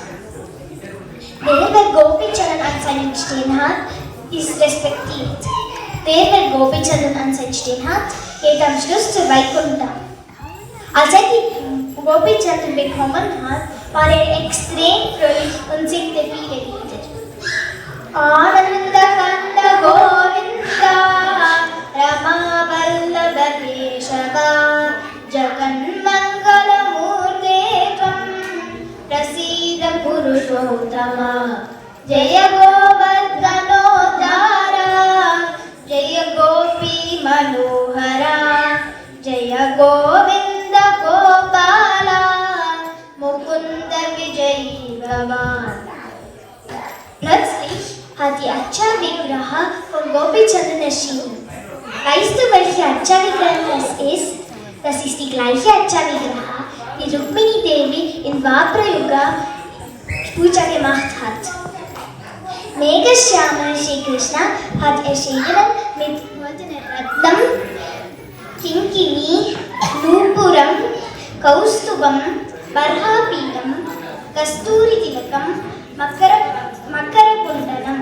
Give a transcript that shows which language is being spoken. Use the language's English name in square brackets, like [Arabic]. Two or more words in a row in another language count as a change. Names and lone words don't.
[German] Wer Gopichandan an seinen Stirn hat, ist respektiert. Wer Gopichandan an seinen Stirn hat, geht am Schluss zu Vaikunta. Als er die Gopichandan bekommen hat, war er extrem fröhlich und singte viele Lieder. [Sanskrit] आनन्द कन्द गोविन्द राम वल्लभ केशव जगन् मङ्गल मूर्ते त्वं प्रसीद पुरुषोत्तम जय गोवर्धनो धर जय गोपी मनोहर जय गोविन्द गोपाल मुकुन्द विजयी भवन्. [German] Plötzlich hat die Acha Vigraha von Gopichandan erschienen. Weißt du, welche Acha Vigraha das ist? Das ist die gleiche Acha Vigraha, die Rukmini Devi in Dwapara Yuga Puja gemacht hat. Meghashyama Shri Krishna hat erschienen mit goldenen [Sanskrit] रत्नम्, किङ्किणी, नूपुरम्, कौस्तुभम्, बर्हापीडम्, कस्तूरी तिलकम्, मकरकुण्डलम्.